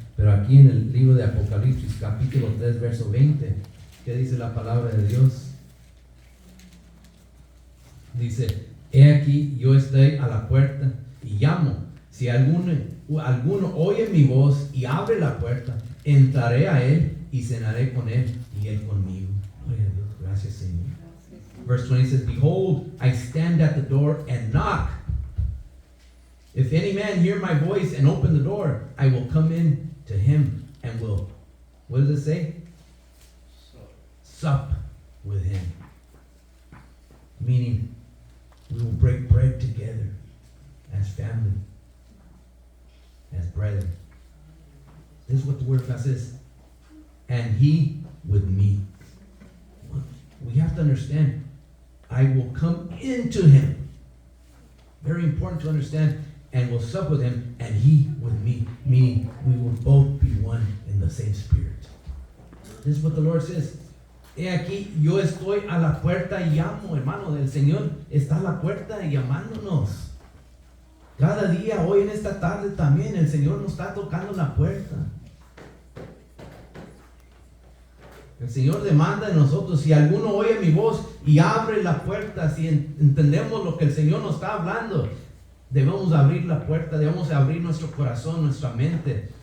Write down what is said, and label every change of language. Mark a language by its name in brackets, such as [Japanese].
[Spanish] Pero aquí en el libro de Apocalipsis, capítulo 3, verso 20, ¿qué dice la palabra de Dios? Dice, he aquí, yo estoy a la puerta y llamo. Si alguno oye mi voz y abre la puerta, entraré a él y cenaré con él y él conmigo. Gracias, Señor. [English] Verse 20 says, behold, I stand at the door and knock. If any man hear my voice and open the door, I will come in to him and will, what does it say? Sup with him. Meaning, we will break bread together as family, as brethren. This is what the word of God says. And he with me. We have to understand, I will come into him. Very important to understand. And will sup with him, and he with me. Meaning, we will both be one in the same spirit. This is what the Lord says. [Spanish] He aquí, yo estoy a la puerta y llamo, hermano. El Señor está a la puerta y llamándonos. Cada día, hoy en esta tarde también, el Señor nos está tocando la puerta. El Señor demanda de nosotros, si alguno oye mi voz y abre la puerta, si entendemos lo que el Señor nos está hablando, debemos abrir la puerta, debemos abrir nuestro corazón, nuestra mente.